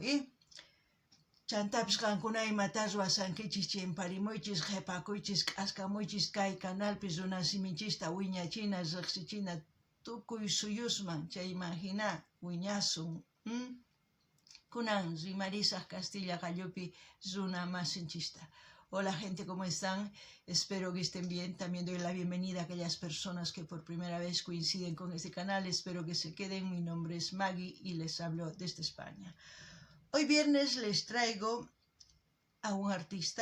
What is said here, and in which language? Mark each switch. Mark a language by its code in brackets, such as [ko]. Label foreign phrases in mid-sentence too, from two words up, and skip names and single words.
[qu] Chantapis qankuna imata ruwasankichis chimparimuychis, qhipakuychis, k'askamuychis kay canalpi runa siminchista wiñachina, riqsichina tukuy suyusman, chayman hina wiñasun. Kunan rimarisaq Castilla Qallupi runa masinchista. [es] Hola gente, ¿cómo están? Espero que estén bien. También doy la bienvenida a aquellas personas que por primera vez coinciden con este canal. Espero que se queden. Mi nombre es Maggie y les hablo desde España. Hoy viernes les traigo a un artista.